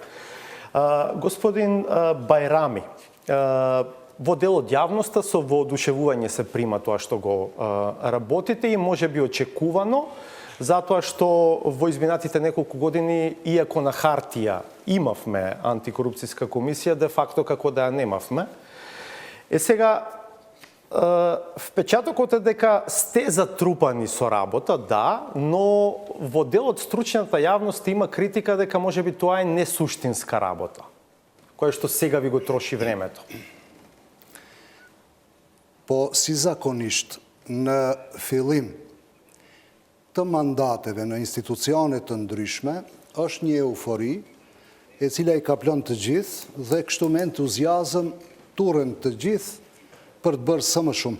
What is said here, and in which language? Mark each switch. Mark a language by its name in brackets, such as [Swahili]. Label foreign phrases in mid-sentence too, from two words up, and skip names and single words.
[Macedonian] Господин Бајрами, во дел од јавноста со воодушевување се прима тоа што го работите и може би очекувано, затоа што во изминатите неколку години, иако на хартија имавме антикорупцијска комисија, де факто како да ја немавме. Сега, впечатокот е дека сте затрупани со работа, да, но во дел од стручната јавност има критика дека можеби тоа е несуштинска работа, која што сега ви го троши времето. [Albanian] Po si zakonisht në fillim të mandateve në institucione të ndryshme, është një eufori e cila I kaplon të gjithë dhe kështu me entuziazëm turren të gjithë për të bërë sa më shumë.